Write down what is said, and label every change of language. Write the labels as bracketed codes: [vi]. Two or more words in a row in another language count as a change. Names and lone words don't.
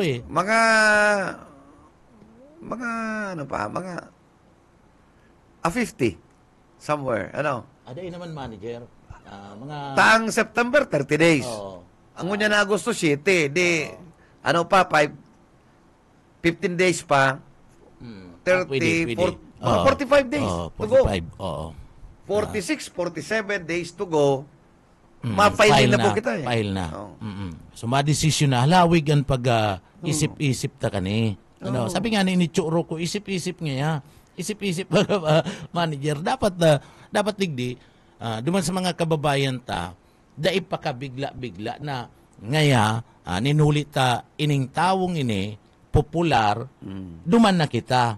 [bik] Mga 50 somewhere. Aday naman manager. Mga Taang September, 30 days. Ang unya na Agosto 7, di 15 days pa. 30, pwede. [en] 45 days to go. [bik] 45, oo. [en] 46, 47 days to go. [bik] Ma-file na po kita File na. So, ma-desisyon na. Halawig ang isip-isip ta kani. Sabi nga ni Churo ko, isip-isip nga. Isip-isip manager. Dapat digdi, duman sa mga kababayan ta, dai pa ka bigla-bigla na ngaya, ninulit ta ining tawong ini, popular, duman na kita.